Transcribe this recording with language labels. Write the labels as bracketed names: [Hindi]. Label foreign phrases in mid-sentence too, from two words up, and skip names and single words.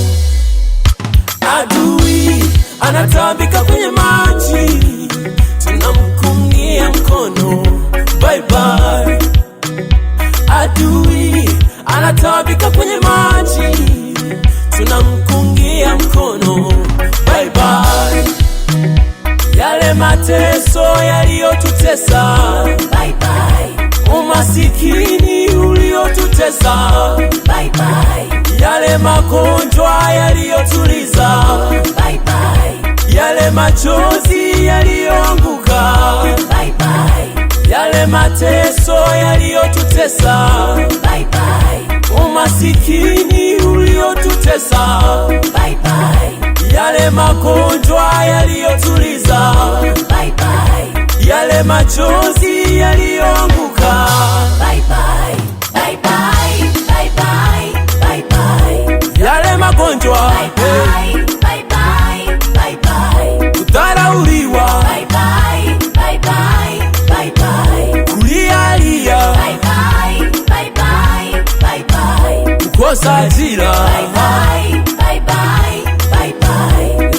[Swahili] Adui anatabika kwenye maji, tunamkungia mkono, [English] bye bye. [Swahili] Adui anatabika kwenye maji, tunamkungia mkono, [English] bye bye. [Swahili] Yale mateso yaliyotutesa, [English] bye bye. [Swahili] Umasikini uliotutesa, [English] bye bye. [Swahili] Yale magonjwa yaliyotuliza, [English] bye bye. [Swahili] Yale machozi yaliyoanguka, [English] bye bye. [Swahili] Yale mateso yaliyotutesa, [English] bye bye. [Swahili] Umasikini uliotutesa, [English] bye bye. [Swahili] Yale magonjwa yaliyotuliza, [English] bye bye. [Swahili] Yale machozi yaliyoanguka, [English] bye bye. Bye bye. Bye bye. Bye bye. [Swahili] Yale magonjwa, [English] bye bye. Bye bye. Bye bye. [Swahili] kudharauliwa, [English] bye bye. Bye bye. Bye bye. [Swahili] kulialia, [English] bye bye. Bye bye. Bye bye. [Swahili] kukosa ajira, [English] bye bye. Bye bye. Bye bye.